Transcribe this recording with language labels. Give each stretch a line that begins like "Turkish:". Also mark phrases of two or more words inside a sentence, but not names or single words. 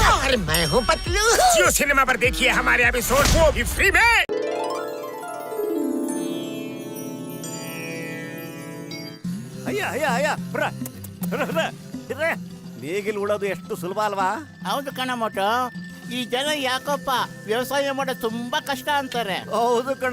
Hindi: और मैं हूँ पतलू। जियो सिनेमा पर देखिए हमारे एपिसोड वो भी फ्री में।
Kannada: ಅಯ್ಯ ಅಯ್ಯ ಅಯ್ಯ ಬ್ರ ನೇಗಿಲ್ ಉಳೋದು ಎಷ್ಟು ಸುಲಭ ಅಲ್ವಾ? ಹೌದು ಕಣ ಮೋಟು. ಈ ಜನ ಯಾಕಪ್ಪ ವ್ಯವಸಾಯ ಮಾಡೋದು ತುಂಬಾ ಕಷ್ಟ ಅಂತಾರೆ. ಹೌದು ಕಣ.